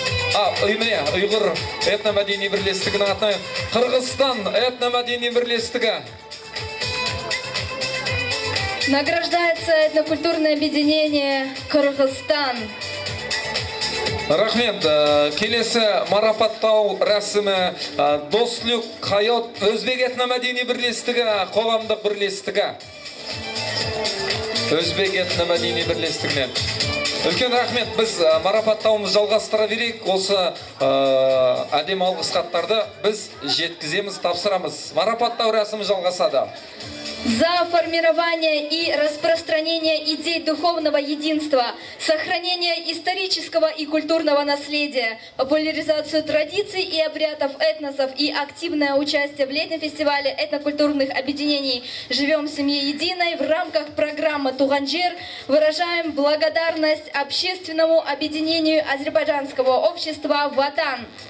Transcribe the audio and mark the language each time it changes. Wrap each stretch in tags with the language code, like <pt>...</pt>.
<kk>Ұйғыр этномәдени бірлестігінің атынан Қырғызстан этномәдени бірлестігі.</kk> <ru>Награждается этнокультурное объединение Кыргызстан.</ru> <kk>Рахмет. Келесі марапаттау рәсімі Дослюк Хайот Өзбек этномәдени бірлестігі қоғамдық бірлестігі. Өзбек этномәдени бірлестігінен. Үлкен рахмет. Біз марапаттауымыз жалғастыра берейік. Осы әдем алғыс хаттарды біз жеткіземіз, тапсырамыз. Марапаттау рәсімі жалғасады.</kk> <ru>За формирование и распространение идей духовного единства, сохранение исторического и культурного наследия, популяризацию традиций и обрядов этносов и активное участие в летнем фестивале этнокультурных объединений «Живем в семье единой» в рамках программы «Туганжер» выражаем благодарность общественному объединению азербайджанского общества «Ватан».</ru>